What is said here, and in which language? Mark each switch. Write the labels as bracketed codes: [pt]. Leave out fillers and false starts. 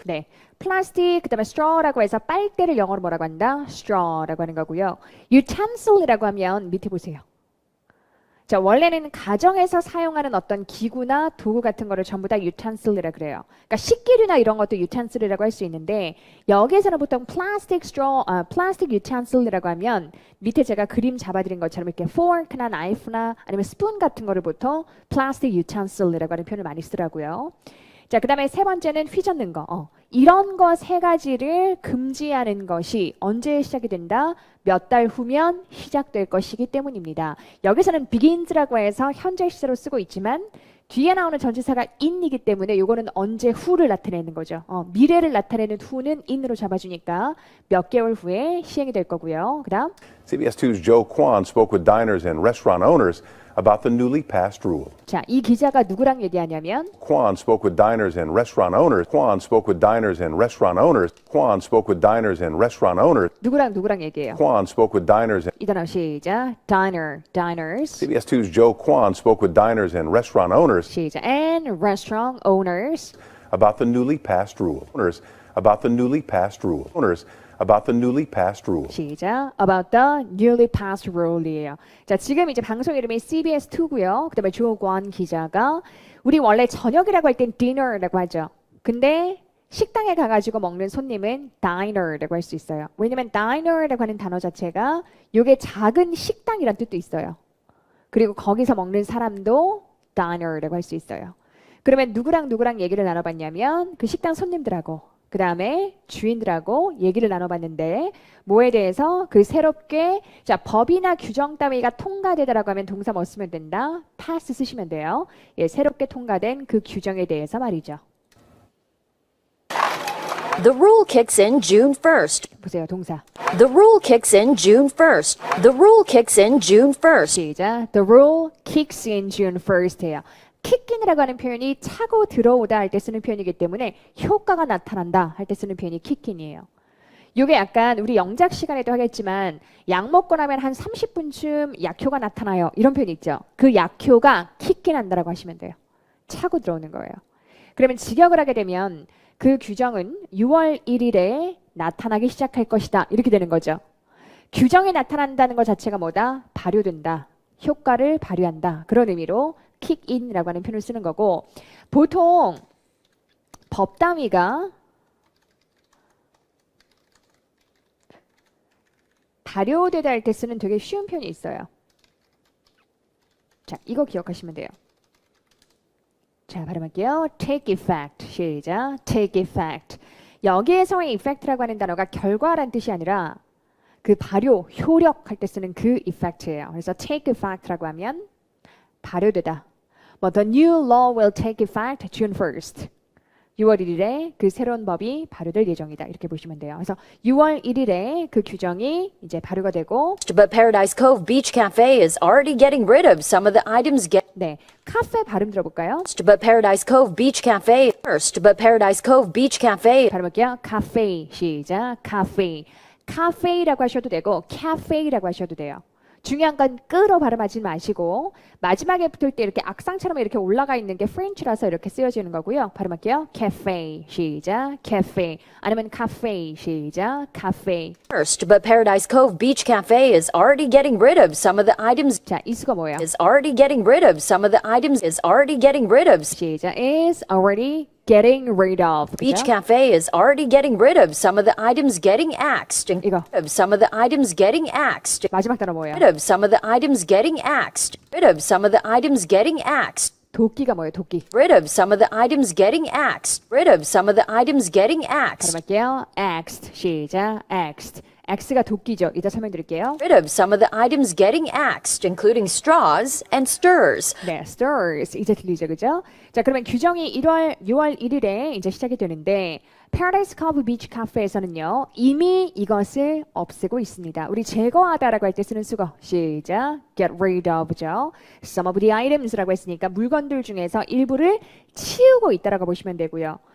[ko] 네, 플라스틱 그다음에 straw라고 해서 빨대를 영어로 뭐라고 한다? straw라고 하는 거고요. utensil이라고 하면 밑에 보세요. 자, 원래는 가정에서 사용하는 어떤 기구나 도구 같은 거를 전부 다 utensil이라 그래요. 그러니까 식기류나 이런 것도 utensil이라고 할 수 있는데 여기에서는 보통 plastic utensil이라고 하면 밑에 제가 그림 잡아드린 것처럼 이렇게 fork나 knife나 아니면 spoon 같은 거를 보통 plastic utensil이라고 하는 표현을 많이 쓰더라고요. 자, 그 다음에 세 번째는 휘젓는 거. 이런 거 세 가지를 금지하는 것이 언제 시작이 된다? 몇 달 후면 시작될 것이기 때문입니다. 여기서는 begins라고 해서 현재 시제로 쓰고 있지만 뒤에 나오는 전치사가 in이기 때문에 이거는 언제 후를 나타내는 거죠. 미래를 나타내는 후는 in으로 잡아주니까 몇 개월 후에 시행이 될 거고요. 그 다음 [en] CBS 2's Joe Kwan spoke with diners and restaurant owners about the newly passed rule. [ko] 자, 이 기자가 누구랑 얘기하냐면 [en] Kwan spoke with diners and restaurant owners. Kwan spoke with diners and restaurant owners. Kwan spoke with diners and restaurant owners. [ko] 누구랑 얘기해요? [en] Kwan spoke with diners and [ko] 이 단어 시작. diners. [en] CBS 2's Joe Kwan spoke with diners and restaurant owners 시작. and restaurant owners. about the newly passed rule. Owners about the newly passed rule. Owners about the newly passed rule. [ko] 시작. [en] About the newly passed rule이에요. [ko] 자, 지금 이제 방송 이름이 CBS2고요. 그다음에 조권 기자가 우리 원래 저녁이라고 할 땐 dinner라고 하죠. 근데 식당에 가가지고 먹는 손님은 diner라고 할 수 있어요. 왜냐면 diner라고 하는 단어 자체가 이게 작은 식당이란 뜻도 있어요. 그리고 거기서 먹는 사람도 diner라고 할 수 있어요. 그러면 누구랑 얘기를 나눠봤냐면 그 식당 손님들하고 그 다음에 주인들하고 얘기를 나눠봤는데 뭐에 대해서 그 새롭게 자 법이나 규정 따위가 통과되다라고 하면 동사 뭐 쓰면 된다? pass 쓰시면 돼요. 예, 새롭게 통과된 그 규정에 대해서 말이죠. [en] The rule kicks in June 1st. [ko] 보세요, 동사. [en] The rule kicks in June 1st. The rule kicks in June 1st. [ko] 시작. [en] The rule kicks in June 1st예요. [ko] kick인이라고 하는 표현이 차고 들어오다 할 때 쓰는 표현이기 때문에 효과가 나타난다 할 때 쓰는 표현이 kick인이에요. 이게 약간 우리 영작 시간에도 하겠지만 약 먹고 나면 한 30분쯤 약효가 나타나요. 이런 표현 있죠. 그 약효가 kick인한다라고 하시면 돼요. 차고 들어오는 거예요. 그러면 직역을 하게 되면 그 규정은 6월 1일에 나타나기 시작할 것이다. 이렇게 되는 거죠. 규정이 나타난다는 것 자체가 뭐다? 발효된다. 효과를 발휘한다. 그런 의미로 kick in이라고 하는 표현을 쓰는 거고 보통 법 단위가 발효되다 할 때 쓰는 되게 쉬운 표현이 있어요. 자, 이거 기억하시면 돼요. 자, 발음할게요. [en] take effect. [ko] 시작. take effect. 여기에서의 effect라고 하는 단어가 결과란 뜻이 아니라 그 발효, 효력 할 때 쓰는 그 effect예요. 그래서 take effect라고 하면 발효되다. [en] 뭐 the new law will take effect June 1st. [ko] 6월 1일에 그 새로운 법이 발효될 예정이다. 이렇게 보시면 돼요. 그래서 6월 1일에 그 규정이 이제 발효가 되고 [en] But Paradise Cove Beach Cafe is already getting rid of some of the items [ko] 네, 카페 발음 들어볼까요? [en] But Paradise Cove Beach Cafe first. But Paradise Cove Beach Cafe. [ko] 발음할게요. 카페. 시작. 카페. 카페라고 하셔도 되고 카페라고 하셔도 돼요. 중요한 건 끄로 발음하지 마시고 마지막에 붙을 때 이렇게 악상처럼 이렇게 올라가 있는 게 프렌치라서 이렇게 쓰여지는 거고요. 발음할게요. cafe 시작 cafe 아니면 cafe 시작 cafe. [en] First, but Paradise Cove Beach Cafe is already getting rid of some of the items. [ko] 자, 이 수가 뭐예요? [en] Is already getting rid of some of the items. Is already getting rid of. 시작 is already getting rid of. [ko] Beach 그죠? [en] Cafe is already getting rid of some of the items getting axed. [ko] 이거. [en] Of some of the items getting axed. [ko] 마지막 단어 뭐예요? [en] Rid of some of the items getting axed. Rid of some of the items getting axed. [ko] 도끼가 뭐예요? 도끼. [en] Rid of some of the items getting axed. Rid of some of the items getting axed. [ko] 발음할게요. axed 시작 axed. X가 도끼죠. 이따 설명드릴게요. [en] Rid of some of the items getting axed, including straws and stirs. [ko] 네, stirs. 이제 들리죠, 그죠? 자, 그러면 규정이 6월 1일에 이제 시작이 되는데 Paradise Cove Beach Cafe에서는요 이미 이것을 없애고 있습니다. 우리 제거하다라고 할 때 쓰는 수거. 시작. [en] Get rid of [ko] 죠. Some of the items라고 했으니까 물건들 중에서 일부를 치우고 있다라고 보시면 되고요.